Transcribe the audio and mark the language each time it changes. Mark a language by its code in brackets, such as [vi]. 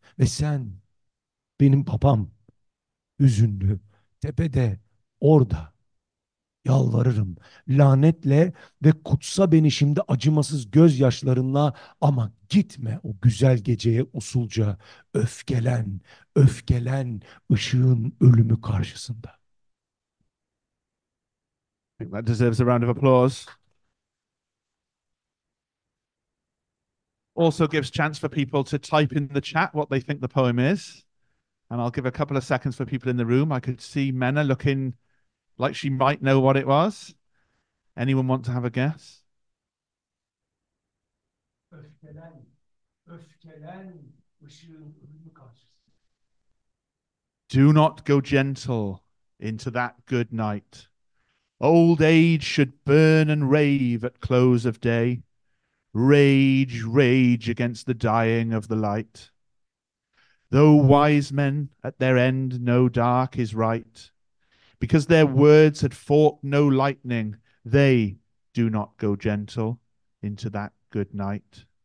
[tr] Ve sen, benim papam, hüzünlü, tepede, orada, yalvarırım, lanetle ve kutsa beni şimdi acımasız gözyaşlarınla, ama gitme o güzel geceye usulca, öfkelen, öfkelen ışığın ölümü karşısında. [en] I think that deserves a round of applause. Also gives chance for people to type in the chat what they think the poem is. And I'll give a couple of seconds for people in the room. I could see Menna looking like she might know what it was. Anyone want to have a guess? [tr] Öfkelen, öfkelen ışığın ölümü karşısında. [en] Do not go gentle into that good night. Old age should burn and rave at close of day. Rage, rage against the dying of the light. Though wise men at their end know dark is right, because their words had forked no lightning, they do not go gentle into that good night.